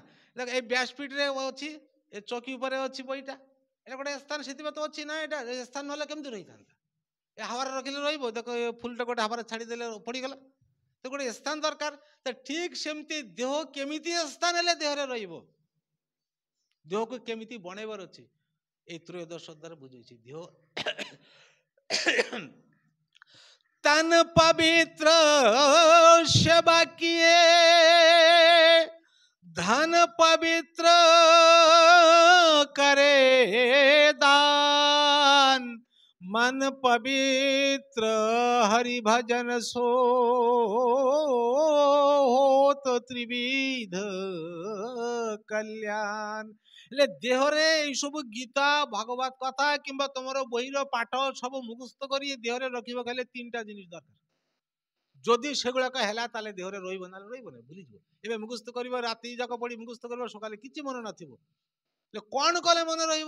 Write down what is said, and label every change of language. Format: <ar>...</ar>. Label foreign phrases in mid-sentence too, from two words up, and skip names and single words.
<or>ଏଇ ବ୍ୟାସପିଠରେ ଅଛି, ଏ ଚୌକି ଉପରେ ଅଛି ବହିଟା, ଏଇଟା ଗୋଟେ ସ୍ଥାନ। ସେଥିପାଇଁ ତ ଅଛି ନା। ଏଇଟା ସ୍ଥାନ ନହେଲେ କେମିତି ରହିଥାନ୍ତା? ଏ ହାୱାରେ ରଖିଲେ ରହିବ? ଦେଖ ଏ ଫୁଲଟା ଗୋଟେ ହାୱାରେ ଛାଡ଼ିଦେଲେ ପଡ଼ିଗଲା। ତ ଗୋଟେ ସ୍ଥାନ ଦରକାର। ତ ଠିକ ସେମିତି ଦେହ କେମିତି ସ୍ଥାନ ହେଲେ ଦେହରେ ରହିବ, ଦେହକୁ କେମିତି ବନେଇବାର ଅଛି,</or> <bn>এই ত্রয়োদশ অধ্যায়ে বুঝেছি।</bn> <hi>দেহ तन पवित्र सेवा किए, धन पवित्र करे दान, मन पवित्र हरि भजन सो तो त्रिविध कल्याण।</hi> <or>ହେଲେ ଦେହରେ ଏଇ ସବୁ ଗୀତା ଭାଗବତ କଥା କିମ୍ବା ତମର ବହିର ପାଠ ସବୁ ମୁଖସ୍ଥ କରି ଦେହରେ ରଖିବ ହେଲେ 3ଟା ଜିନିଷ ଦରକାର। ଯଦି ସେଗୁଡାକ ହେଲା ତାହେଲେ ଦେହରେ ରହିବ, ନହେଲେ ରହିବ ନାହିଁ, ଭୁଲିଯିବ। ଏବେ ମୁଖସ୍ଥ କରିବ, ରାତି ଯାକ ପଡି ମୁଖସ୍ଥ କରିବ, ସକାଳେ କିଛି ମନେ ନଥିବ। କଣ କଲେ ମନେ ରହିବ?</or>